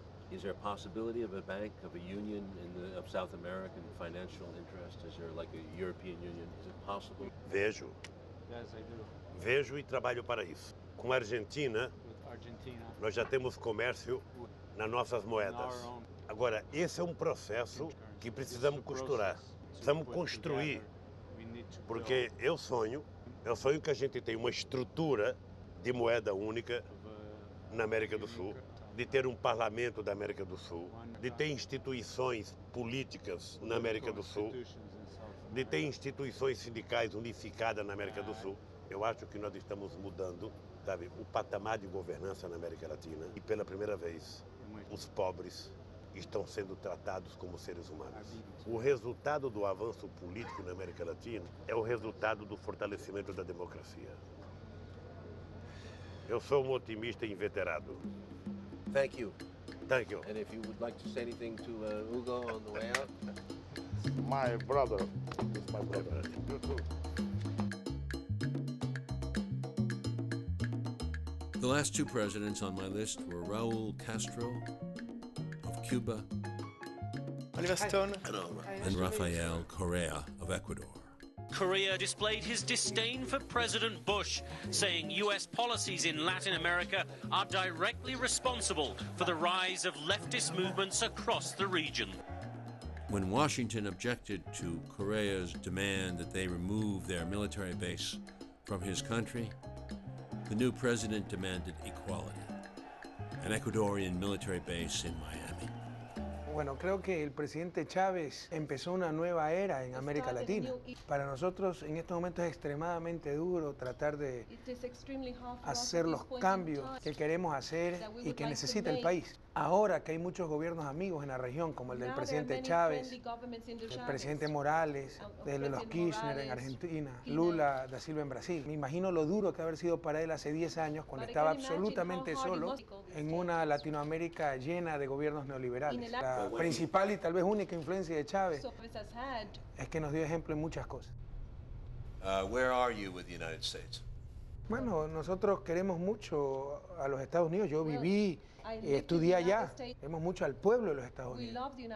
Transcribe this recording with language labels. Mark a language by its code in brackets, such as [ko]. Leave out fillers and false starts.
[en] Is there a possibility of a bank, of a union of South American financial interest? Is there like a European Union? Is it possible? [pt] Vejo. Vejo e trabalho para isso. Com a Argentina, nós já temos comércio nas nossas moedas. Agora, esse é um processo que precisamos costurar. Precisamos construir. Porque eu sonho que a gente tenha uma estrutura de moeda única na América do Sul, de ter um parlamento da América do Sul, de ter instituições políticas na América do Sul, de ter instituições sindicais unificadas na América do Sul. Eu acho que nós estamos mudando, sabe, o patamar de governança na América Latina e pela primeira vez os pobres estão sendo tratados como seres humanos. O resultado do avanço político na América Latina é o resultado do fortalecimento da democracia. Eu sou um otimista inveterado. [en] Thank you. Thank you. And if you would like to say anything to Hugo on the way out? My brother. It's my brother. You too. The last two presidents on my list were Raul Castro of Cuba Oliver Stone and Rafael Correa of Ecuador. Correa displayed his disdain for President Bush, saying U.S. policies in Latin America are directly responsible for the rise of leftist movements across the region. When Washington objected to Correa's demand that they remove their military base from his country, the new president demanded equality, an Ecuadorian military base in Miami. [es] Bueno, creo que el presidente Chávez empezó una nueva era en América Latina. Para nosotros en estos momentos es extremadamente duro tratar de hacer los cambios que queremos hacer y que necesita el país. Ahora que hay muchos gobiernos amigos en la región, como el del presidente Chávez, el presidente Morales, de los Kirchner en Argentina, Lula da Silva en Brasil. Me imagino lo duro que haber sido para él hace 10 años cuando estaba absolutamente solo en una Latinoamérica llena de gobiernos neoliberales. La principal y tal vez única influencia de Chávez es que nos dio ejemplo en muchas cosas. [en] Where are you with the United States? [es] Bueno, nosotros queremos mucho a los Estados Unidos. Yo viví, estudié allá. Queremos mucho al pueblo de los Estados Unidos.